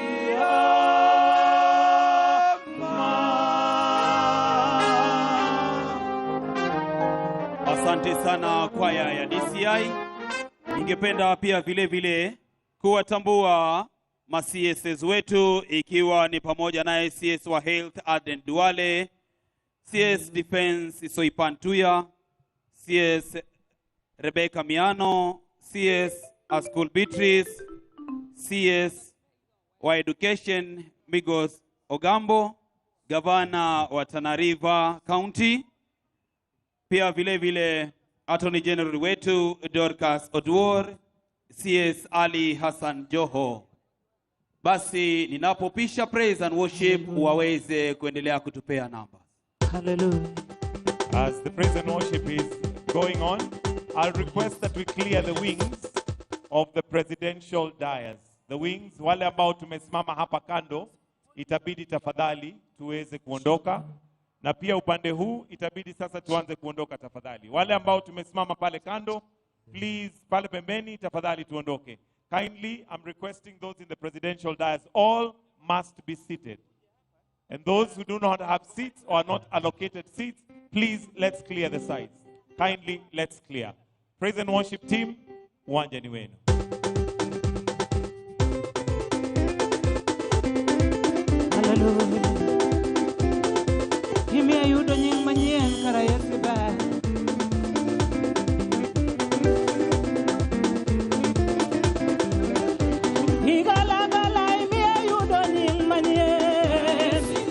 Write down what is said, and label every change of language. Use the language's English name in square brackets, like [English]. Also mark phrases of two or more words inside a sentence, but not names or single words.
[Swahili] Asante sana kwaya ya DCI. Ningependa pia vile vile kuwatambua ma-CSs wetu, ikiwa ni pamoja naye CS wa Health Aden Duale, CS Defense Soipantuya, CS Rebecca Miano, CS Askul Beatrice, CS wa Education Migos Ogambo, Gavana wa Tana River County, pia vile vile Attorney General wetu Dorcas Oduor, CS Ali Hassan Joho. Basi ninapopisha [English] praise and worship [Swahili] waweze kuendelea kutupea namba. Hallelujah. [English] As the praise and worship is going on, I'll request that we clear the wings of the presidential dais. The wings, [Swahili] wale ambao tumesimama hapa kando, itabidi tafadhali tuweze kuondoka. Na pia upande huu itabidi sasa tuanze kuondoka tafadhali. Wale ambao tumesimama pale kando, please pale pembeni tafadhali tuondoke. [English] Kindly, I'm requesting those in the presidential dais, all must be seated. And those who do not have seats or are not allocated seats, please let's clear the sides. Kindly, let's clear. Praise and worship team, [Swahili] uwanja ni wenu. Hallelujah. [Luo (Kenya and Tanzania)] Kimi ayudo nying manyien kara Yesu ber. Higalagala imi ayudo nying manyien.